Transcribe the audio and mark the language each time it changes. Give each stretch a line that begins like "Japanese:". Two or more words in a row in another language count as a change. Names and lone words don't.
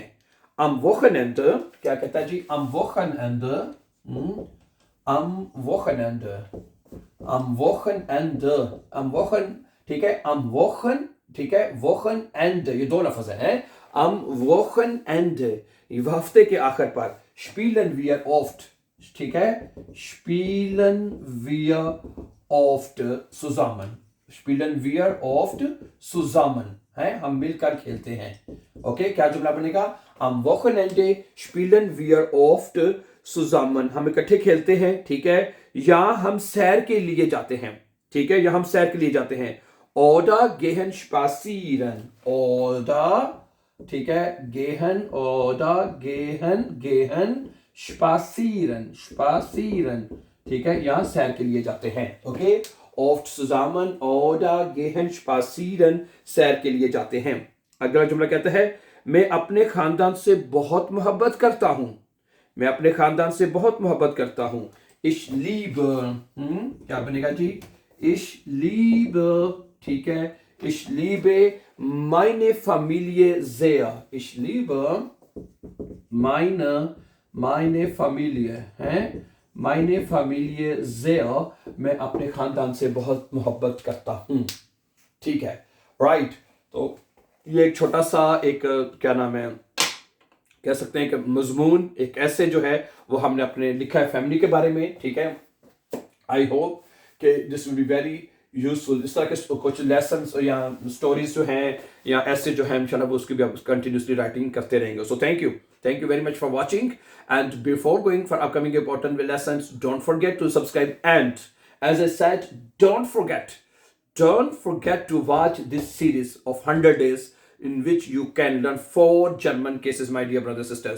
German: am Wochenende,
Urdu: کیا کہتا ہے جی,
German: am Wochenende, am Wochenende, am Wochenende, am Wochen,
Urdu: ٹھیک ہے,
German: am Wochen,
Urdu: ٹھیک ہے، Wochenende، یہ دو لفظ ہیں,
German: am Wochenende,
Urdu: یہ ہفتے کے آخر پر,
German: spielen wir oft,
Urdu: ٹھیک ہے,
German: spielen wir oft zusammen, spielen wir oft zusammen,
Urdu: ہے، ہم مل کر کھیلتے ہیں. اوکے، کیا جملہ بنے گا,
German: am Wochenende spielen wir oft zusammen,
Urdu: ہم اکٹھے کھیلتے ہیں، ٹھیک ہے، یا ہم سیر کے لیے جاتے ہیں، ٹھیک ہے، یا ہم سیر کے لیے جاتے ہیں.
German: oder gehen spazieren, oder,
Urdu: ٹھیک ہے,
German: gehen oder gehen spazieren, spazieren,
Urdu: ٹھیک ہے، یہاں سیر کے لیے جاتے ہیں. ओके,
German: oft zusammen oder gehen spazieren,
Urdu: سیر کے لیے جاتے ہیں. اگلا جملہ کہتا ہے میں اپنے خاندان سے بہت محبت کرتا ہوں، میں اپنے خاندان سے بہت محبت کرتا ہوں.
German: ich liebe,
Urdu: کیا بنے گا جی,
German: ich liebe,
Urdu: ٹھیک ہے,
German: ich liebe meine Familie sehr, ich liebe meine Familie, है, meine Familie sehr,
Urdu: میں اپنے خاندان سے بہت محبت کرتا ہوں، ٹھیک ہے، رائٹ. تو یہ ایک چھوٹا سا ایک کیا نام ہے، کہہ سکتے ہیں کہ مضمون ایک ایسے جو ہے وہ ہم نے اپنے لکھا ہے فیملی کے بارے میں، ٹھیک ہے.
English: I hope कि this will be very useful.
Urdu: اس طرح کے کچھ لیسنز یا سٹوریز جو ہیں یا ایسے جو ہیں ان شاء اللہ وہ اس کی بھی آپ
English: continuously writing
Urdu: کرتے رہیں گے.
English: So thank you very much for watching, and before going for upcoming important lessons, don't forget to subscribe, and as I said, don't forget टू सब्सक्राइब, एंड एज आई सेड, डोंट फॉरगेट don't forget to watch this series of 100 days in which you can learn 4 German cases, my dear brothers and sisters.